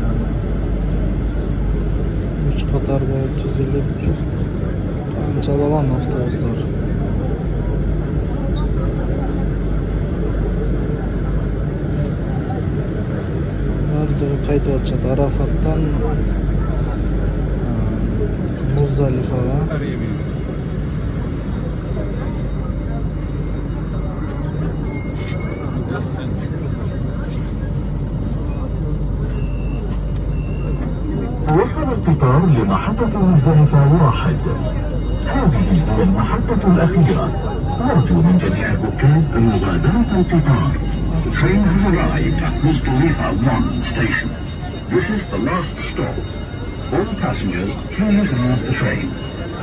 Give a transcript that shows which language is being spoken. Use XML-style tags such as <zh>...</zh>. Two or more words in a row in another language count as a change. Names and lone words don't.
<kk>3 қатар болып тізіліп қаншалаған автобустар. Барлығы қайтып жатады Арафаттан Muzdalifa'ga.</kk> <ar>وصل القطار لمحطة مزدلفة 1. هذه هي المحطة الأخيرة. نرجو من جميع الركاب مغادرة القطار.</ar> <en>The train has arrived at Muzdalifah 1 station. This is the last stop. All passengers please leave the train.</en>